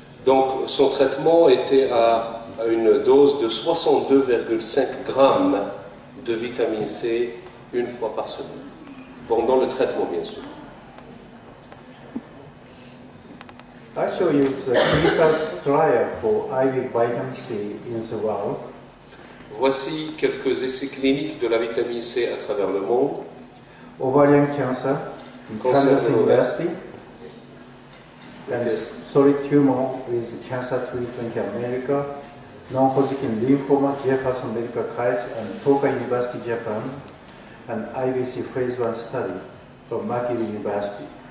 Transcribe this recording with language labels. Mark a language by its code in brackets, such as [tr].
[fr] Donc son traitement était à une dose de 62,5 grammes de vitamine C une fois par semaine, pendant le traitement bien sûr. [en] I show you the clinical trial for IV vitamin C in the world. [fr] Voici quelques essais cliniques de la vitamine C à travers le monde. [en] Ovarian cancer in Kansas [fr] de l'ovaire. [en] University, and solid tumor with cancer treatment in America, non-Hodgkin lymphoma, Jefferson Medical College, and Tokai University, Japan, and IVC phase 1 study from McGill University.